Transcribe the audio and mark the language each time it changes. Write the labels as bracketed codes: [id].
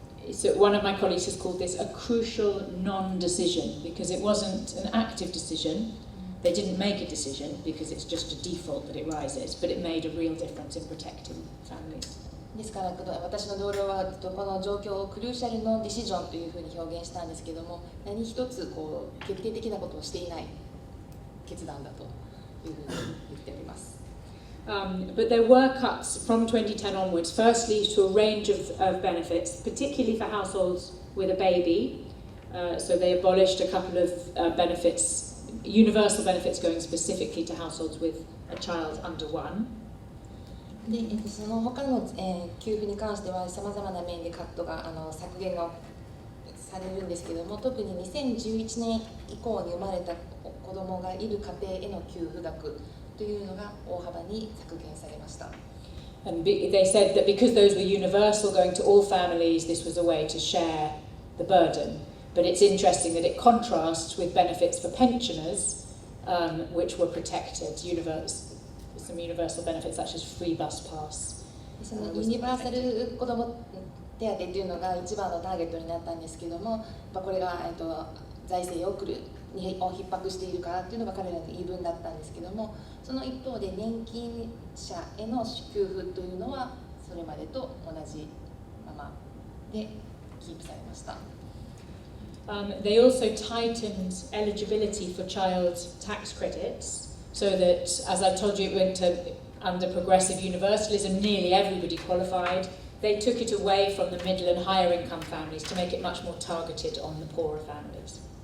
[en] So one of my colleagues has called this a crucial non-decision because it wasn't an active decision. They didn't make a decision because it's just a default that it rises, but it made a real difference in protecting families. [ja] ですから私の同僚はこの状況をクルーシャルのディシジョンというふうに表現したんですけども、何一つ決定的なことをしていない決断だというふうに言っております。 [en] But there were cuts from 2010 onwards, firstly to a range of benefits, particularly for households with a baby. So they abolished a couple of benefits, universal benefits going specifically to households with a child under one. [ja] でその他の、給付に関してはさまざまな面でカットが削減がされるんですけども、特に2011年以降に生まれた子どもがいる家庭への給付額というのが大幅に削減されました。 [en] And they said that because those were universal going to all families, this was a way to share the burden. But it's interesting that it contrasts with benefits for pensioners, which were protected, some universal benefits such as free bus pass. [ja] そのユニバーサル子ども手当というのが一番のターゲットになったんですけども、これが、財政を逼迫しているからというのが彼らの言い分だったんですけども、その一方で年金者への給付というのはそれまでと同じままでキープされました。 [en] They also tightened eligibility for child tax credits. So that, as I told you, it went to under progressive universalism, nearly everybody qualified. They took it away from the middle and higher income families to make it much more targeted on the poorer families.